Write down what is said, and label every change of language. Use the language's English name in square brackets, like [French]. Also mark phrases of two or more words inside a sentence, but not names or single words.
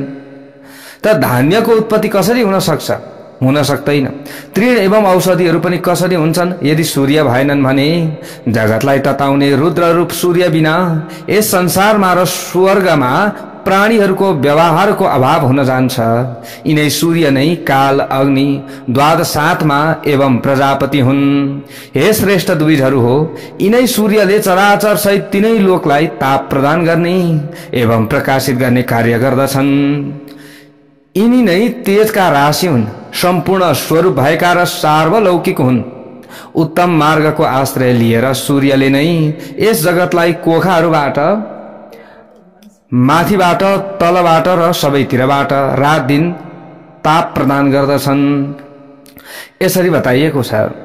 [Nepali] त धान्यको उत्पत्ति कसरी हुन सक्छ? हुन सक्दैन। तृण एवं औषधिहरू पनि कसरी हुन्छन् यदि सूर्य भएनन् भने? जगतलाई तताउने रुद्र रूप सूर्य बिना यस संसारमा र स्वर्गमा प्राणीहरूको व्यवहारको अभाव हुन जान्छ। यिनै सूर्य नै काल, अग्नि, द्वादशात्मा एवं प्रजापति हुन्। हे श्रेष्ठ द्विजहरू हो, यिनै सूर्यले चराचर सहित तिनै लोकलाई ताप प्रदान गर्ने एवं प्रकाशित गर्ने कार्य गर्दछन्। यिनी नै तेजका राशि हुन्, सम्पूर्ण स्वरूप भएका र सार्वलौकिक हुन्। उत्तम मार्गको आश्रय लिएर सूर्यले नै यस जगतलाई कोखाहरूबाट माथिबाट तलबाट र सबैतिरबाट रात दिन ताप प्रदान गर्दछन् यसरी बताइएको छ।